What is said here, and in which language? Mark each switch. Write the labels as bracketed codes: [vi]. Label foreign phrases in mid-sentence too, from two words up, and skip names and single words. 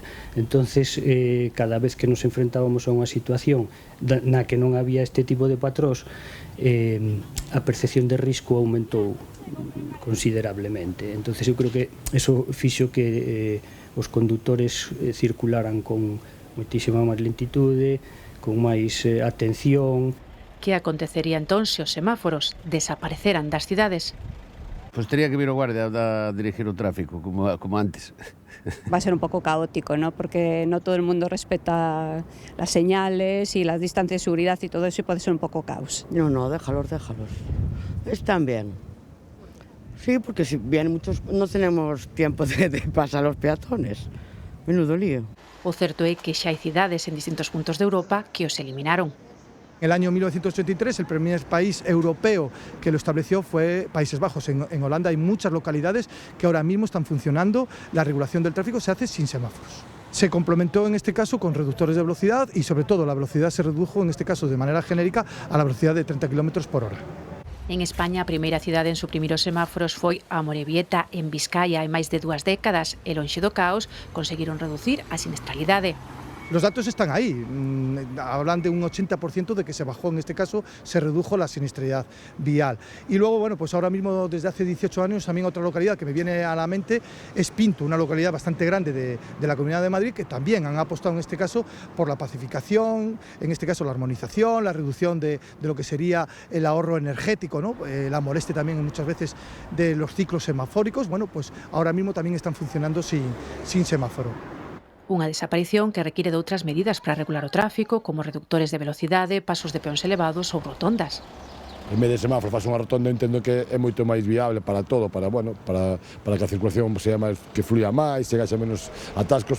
[gl] Entonces, cada vez que nos enfrentábamos a unha situación na que non había este tipo de patróns, a percepción de risco aumentou considerablemente. Entonces, eu creo que eso fixo que os condutores circularan con moitísima máis lentitude, con máis atención. Que acontecería entón se os semáforos desapareceran das cidades? Pois tería que vir o guardia a dirigir o tráfico, como antes. [es] Va a ser un poco caótico, ¿no? Porque no todo el mundo respeta las señales y las distancias de seguridad y todo eso, y puede ser un poco caos. No, déjalos. Están bien. Sí, porque si vienen muchos, no tenemos tiempo de pasar los peatones. Menudo lío. [gl] O certo é que xa hai cidades en distintos puntos de Europa que os eliminaron. [es] En el año 1983, el primer país europeo que lo estableció fue Países Bajos. En Holanda hay muchas localidades que ahora mismo están funcionando. La regulación del tráfico se hace sin semáforos. Se complementó en este caso con reductores de velocidad y sobre todo la velocidad se redujo en este caso de manera genérica a la velocidad de 30 km por hora. [gl] En España, a primeira cidade en suprimir os semáforos foi Amorebieta, en Vizcaya, hai máis de 2 décadas, e lonxe do caos conseguiron reducir a siniestralidade. [es] Los datos están ahí, hablan de un 80% de que se bajó, en este caso se redujo la siniestralidad vial. Y luego, bueno, pues ahora mismo desde hace 18 años también otra localidad que me viene a la mente es Pinto, una localidad bastante grande de la Comunidad de Madrid, que también han apostado en este caso por la pacificación, en este caso la armonización, la reducción de lo que sería el ahorro energético, ¿no? La molestia también muchas veces de los ciclos semafóricos. Bueno, pues ahora mismo también están funcionando sin semáforo. [gl] Unha desaparición que require de outras medidas para regular o tráfico, como reductores de velocidade, pasos de peóns elevados ou rotondas. En vez de semáforo faz unha rotonda, entendo que é moito máis viable para todo, para que a circulación sea máis, que fluya máis, chegaxe menos atascos.